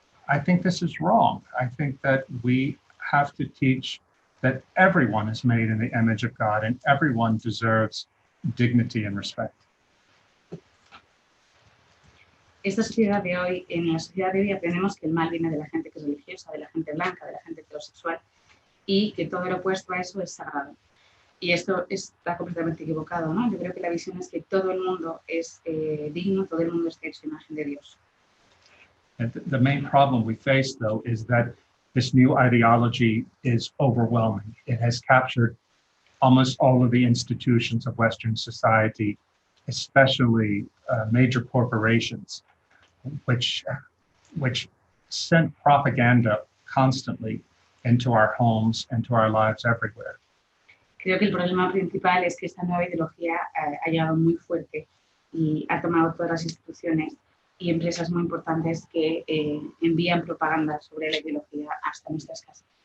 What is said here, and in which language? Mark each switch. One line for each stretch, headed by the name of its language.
English: I think this is wrong. I think that we have to teach that everyone is made in the image of God and everyone deserves dignity and respect.
Spanish: Esta sociedad de hoy, en la sociedad de hoy aprendemos que el mal viene de la gente que es religiosa, de la gente blanca, de la gente heterosexual y que todo lo opuesto a eso es sagrado. Y esto está completamente equivocado, ¿no? Yo creo que la visión es que todo el mundo es digno, todo el mundo está hecho imagen de Dios.
English: And the main problem we face, though, is that this new ideology is overwhelming. It has captured almost all of the institutions of Western society, especially major corporations, which send propaganda constantly into our homes and to our lives everywhere.
Spanish: Creo que el problema principal es que esta nueva ideología ha llegado muy fuerte y ha tomado todas las instituciones y empresas muy importantes que envían propaganda sobre la ideología hasta nuestras casas.